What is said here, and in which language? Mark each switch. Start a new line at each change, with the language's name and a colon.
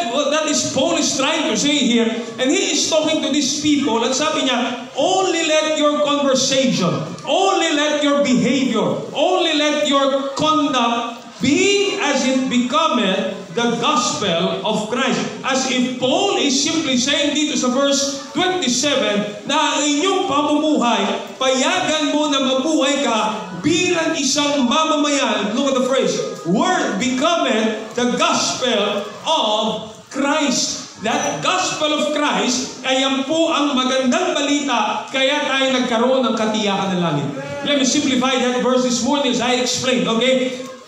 English: That is Paul is trying to say here. And he is talking to these people.
Filipino: At sabi niya,
English: only let your conversation, only let your behavior, only let your conduct be as it becometh the gospel of Christ. As if Paul is simply saying
Filipino: dito sa verse 27 na ang inyong pamumuhay, payagan mo na mabuhay ka bilang isang mamamayan.
English: Look at the phrase, word becometh the gospel of Christ. That gospel of Christ
Filipino: ay yan po ang magandang balita kaya tayo nagkaroon ng katiyakan ng langit.
English: Let me simplify that verse this morning as I explained, okay?